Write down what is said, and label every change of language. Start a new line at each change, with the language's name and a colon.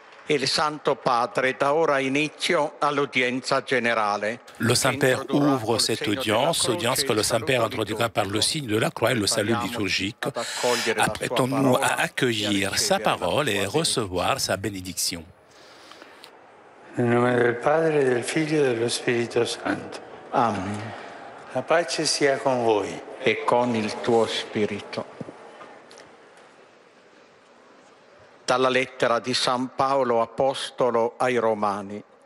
Italian: Il Santo Padre dà ora inizio all'udienza generale.
French: Le Saint-Père ouvre cette audience que le Saint-Père introduira par le signe de la croix et le salut liturgique. Apprêtons-nous à accueillir sa parole et recevoir sa bénédiction.
Italian: Nel nome del Padre, del Figlio e dello Spirito Santo. Amen. La pace sia con voi. E con il tuo spirito. Dalla lettera di San Paolo Apostolo ai Romani.